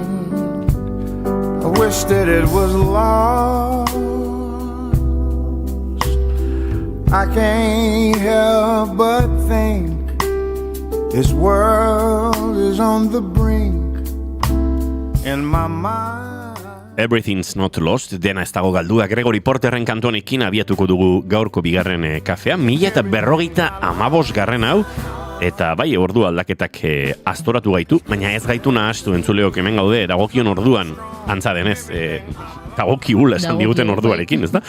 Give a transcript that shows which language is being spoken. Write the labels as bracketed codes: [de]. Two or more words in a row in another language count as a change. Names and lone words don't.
[en] I wish that it was lost. I can't help but think this world is on the brink in my mind. Everything's not lost, [eu] dena ez dago galdua. Gregory Porterren kantonekin abiatuko dugu gaurko bigarren kafea, 1055 garren hau, eta bai, ordu aldaketak aztoratu gaitu, baina ez gaitu nahastu entzuleok hemen gaude, dagokion orduan, antza denez, dagokigula esan diguten orduarekin, ez da?